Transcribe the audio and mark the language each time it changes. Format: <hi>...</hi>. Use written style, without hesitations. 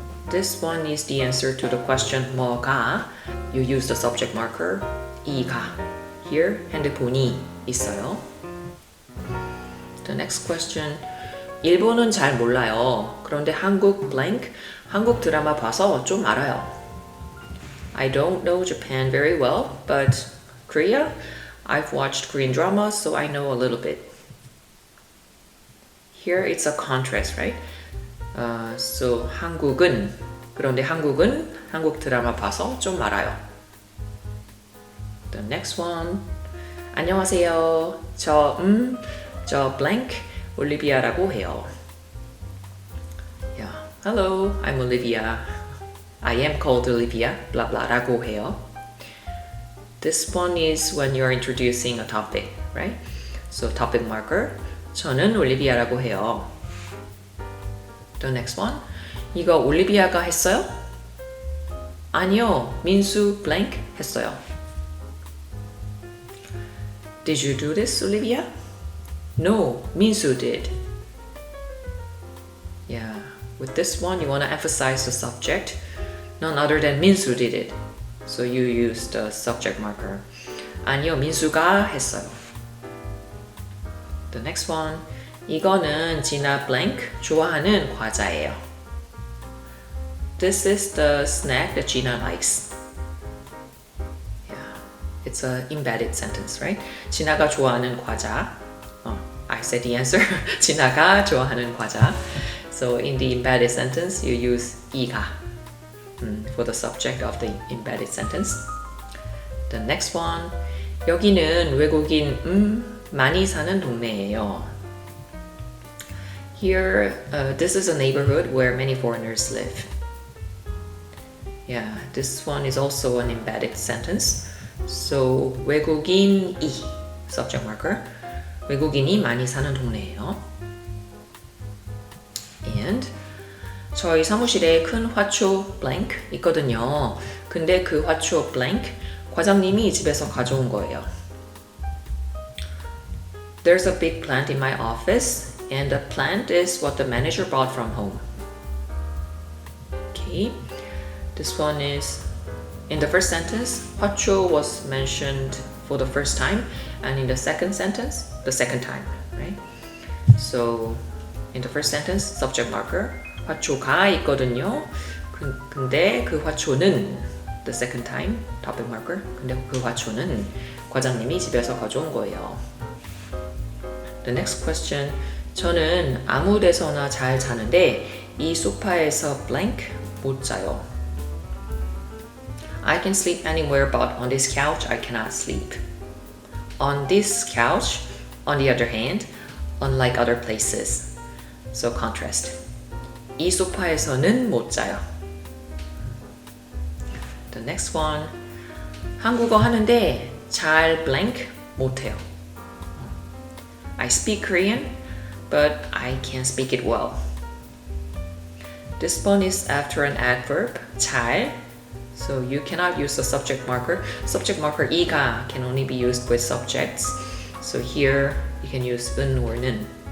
<en>This one is the answer to the question</en> <ko>뭐가.</ko> <en>You use the subject marker</en> <ko>이가.</ko> <en>Here,</en> <ko>핸드폰이 있어요.</ko> <en>The next question.</en> <ko>일본은 잘 몰라요. 그런데 한국 blank, 한국 드라마 봐서 좀 알아요.</ko> <en>I don't know Japan very well, but Korea, I've watched Korean dramas, so I know a little bit. Here it's a contrast, right? So</en> <ko>한국은, 그런데 한국은 한국 드라마 봐서 좀 알아요.</ko> <en>The next one.</en> <ko>안녕하세요. 저 blank 올리비아라고 해요.</ko> <en>Yeah. Hello, I'm Olivia. I am called Olivia.</en> <ko>blah blah라고 해요.</ko> <en>This one is when you're introducing a topic, right? So topic marker.</en> <ko>저는 올리비아라고 해요.</ko> <en>The next one.</en> <ko>이거 올리비아가 했어요? 아니요, 민수 blank 했어요.</ko> <en>Did you do this, Olivia? No, Minsu did. Yeah, with this one you want to emphasize the subject. None other than Minsu did it. So you use the subject marker.</en> <ko>아니요, 민수가 했어요.</ko> <en>The next one.</en> <ko>이거는 진아 blank 좋아하는 과자예요.</ko> <en>This is the snack that Gina likes. Yeah, it's an embedded sentence, right?</en> <ko>진아가 좋아하는 과자.</ko> <en>I said the answer.</en> <ko>진아가 좋아하는 과자.</ko> <en>So in the embedded sentence, you use</en> <ko>이가</ko> <en>for the subject of the embedded sentence. The next one.</en> <ko>여기는 외국인 많이 사는 동네예요.</ko> <en>Here, this is a neighborhood where many foreigners live. Yeah, this one is also an embedded sentence. So</en> <ko>외국인이</ko> <en>subject marker.</en> <ko>외국인이 많이 사는 동네예요. And 저희 사무실에 큰 화초 blank 있거든요. 근데 그 화초 blank 과장님이 집에서 가져온 거예요.</ko> <en>There's a big plant in my office, and the plant is what the manager brought from home. Okay, this one is in the first sentence, 화초 was mentioned for the first time, and in the second sentence, the second time, right? So in the first sentence, subject marker,</en> <ko>화초가 있거든요. 근데 그 화초는,</ko> <en>the second time, topic marker,</en> <ko>근데 그 화초는 과장님이 집에서 가져온 거예요.</ko> <en>The next question,</en> <ko>저는 아무 데서나 잘 자는데 이 소파에서 blank 못 자요.</ko> <en>I can sleep anywhere but on this couch I cannot sleep. On this couch, on the other hand, unlike other places. So contrast.</en> <ko>이 소파에서는 못 자요.</ko> <en>The next one.</en> <ko>한국어 하는데 잘 blank 못해요.</ko> <en>I speak Korean, but I can't speak it well. This one is after an adverb, 잘. So you cannot use the subject marker. Subject marker 이가 can only be used with subjects. So here you can use 은 or 는.</en>